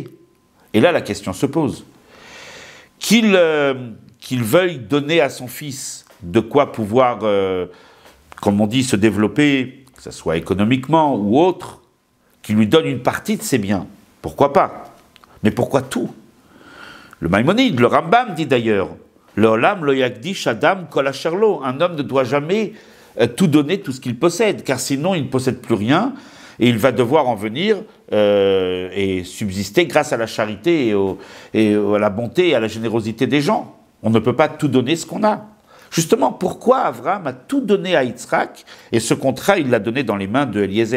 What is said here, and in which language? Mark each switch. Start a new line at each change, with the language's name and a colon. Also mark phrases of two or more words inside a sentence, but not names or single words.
French: Et là, la question se pose. Qu'il veuille donner à son fils de quoi pouvoir, comme on dit, se développer, que ce soit économiquement ou autre, qu'il lui donne une partie de ses biens. Pourquoi pas? Mais pourquoi tout? Le Maïmonide, le Rambam dit d'ailleurs,
Hebrew: לעולם לא יקדיש אדם כל אשר לו.
French: Un homme ne doit jamais tout donner, tout ce qu'il possède, car sinon il ne possède plus rien et il va devoir en venir et subsister grâce à la charité et à la bonté et à la générosité des gens. On ne peut pas tout donner ce qu'on a. Justement, pourquoi Avraham a tout donné à Yitzhak et ce contrat, il l'a donné dans les mains de Eliezer?